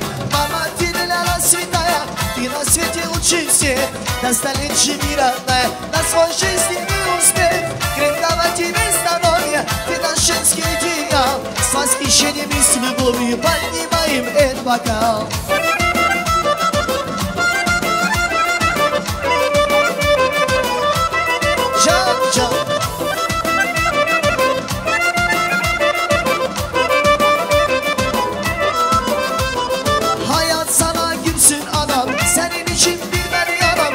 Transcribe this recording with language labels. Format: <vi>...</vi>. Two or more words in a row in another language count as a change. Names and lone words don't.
<ru>Мама, ты для нас святая, ты на свете лучше всех. На столетие мира, на свой жизненный успех. Рекламативы здоровья, ты на женский идеал. С восхищением и с любовью поднимаем этот бокал.</ru> <tr>Hayat sana gülsün adam, senin için bir ben yanam.</tr>